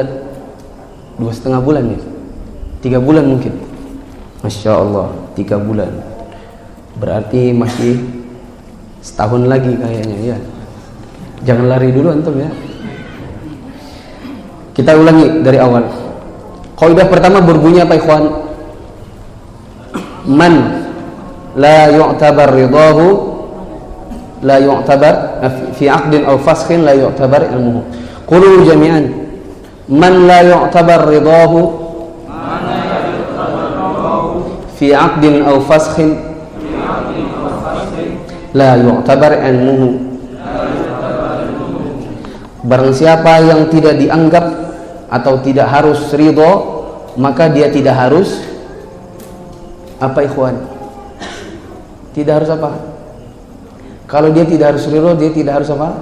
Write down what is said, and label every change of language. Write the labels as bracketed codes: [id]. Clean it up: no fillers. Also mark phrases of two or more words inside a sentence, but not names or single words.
[id] 2,5 bulan ya? 3 bulan mungkin. Masya Allah, 3 bulan. Berarti masih setahun lagi kayaknya ya. Jangan lari dulu antum ya. Kita ulangi dari awal. Kaidah pertama berbunyi apa ikhwan? [ar] من لا يعتبر رضاه لا يعتبر في عقد أو فسخ لا يعتبر علمه. قولوا جميعا. من لا يعتبر رضاه في عقد أو فسخ لا يعتبر علمه. [id] Barang siapa yang tidak dianggap atau tidak harus ridho, maka dia tidak harus apa ikhwan? Tidak harus apa? Kalau dia tidak harus ridho, dia tidak harus apa?